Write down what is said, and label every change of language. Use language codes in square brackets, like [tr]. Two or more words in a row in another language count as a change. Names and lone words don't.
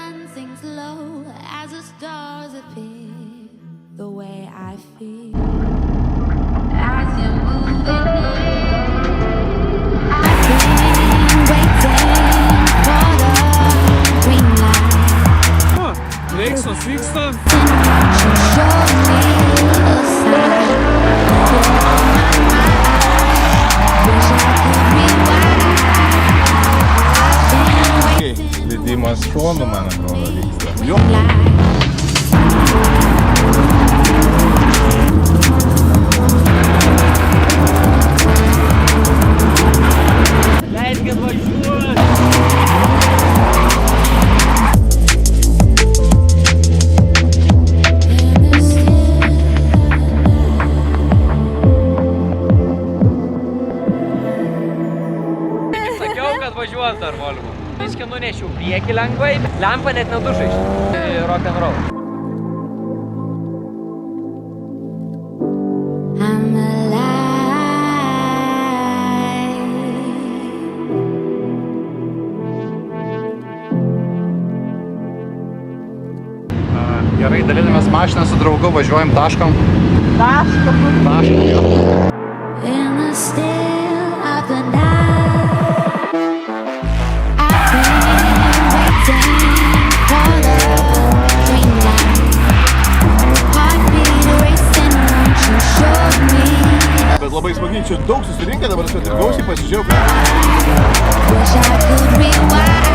[en] sinks low as the stars appear. The way I feel as you're moving near. I've been waiting for the green light. [lt] Veiksmas vyksta. [en] You showed me a sign. You're on my mind. Wish I could rewind. I've been waiting. [lt] Lydimas šonu, man atrodo, vyksta. Jo. Leiskit važiuoti. Sakiau, kad važiuos dar Volvo. Biškį nunešiau priekį lengvai, lempa net neduša iš. [en] Rock and roll. I'm alive. [lt] Gerai, dalinamės mašiną su draugu, važiuojam taškom. Taškom, jo. [en] In the still of the night, I've been waiting for the green light. Heartbeat racing, won't you show me? [lt] Bet labai smagiai, čia daug susirinkę, dabar aš ir gausiai pasižiūrėjau. [en] Wish I could rewind.